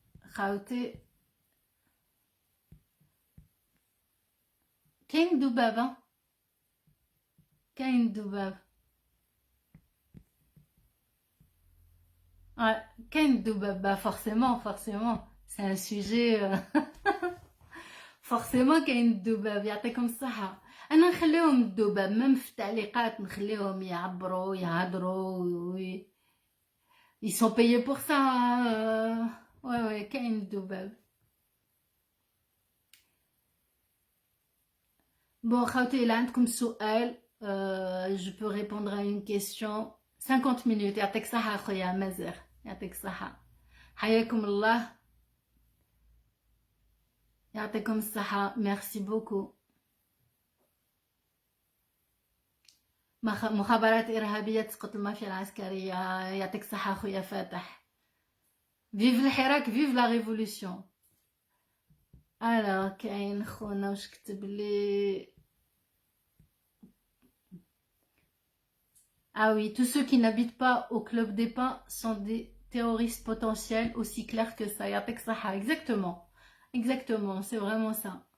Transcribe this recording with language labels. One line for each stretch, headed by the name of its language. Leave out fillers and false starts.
Arabic: خاوتي كاين دبابة، كاين دباب، كاين الدبابة
French: forcément c'est un sujet forcément
Arabic: كاين الدباب. يعطيكم الصحة. انا نخليهم الدباب ميم في التعليقات، نخليهم يعبروا يهضروا
French: ils sont payés pour ça.
Arabic: ouais كاين الدباب.
French: bon
Arabic: خاوتي إلا عندكم سؤال
French: je peux répondre à une question 50 minutes.
Arabic: يعطيك الصحة خويا مازر، يعطيك الصحة، حياكم الله، يعطيكم الصحة، ميرسي بوكو. مخابرات إرهابية تسقط المافيا العسكرية، يعطيك الصحة خويا فاتح. فيف الحراك،
French: فيف لا ريفولوسيون.
Arabic: alors كاين خونا واش كتب لي.
French: Ah oui, tous ceux qui n'habitent pas au Club des Pins sont des terroristes potentiels, aussi clair que ça.
Arabic: Yatek Saha,
French: exactement. Exactement, c'est vraiment ça.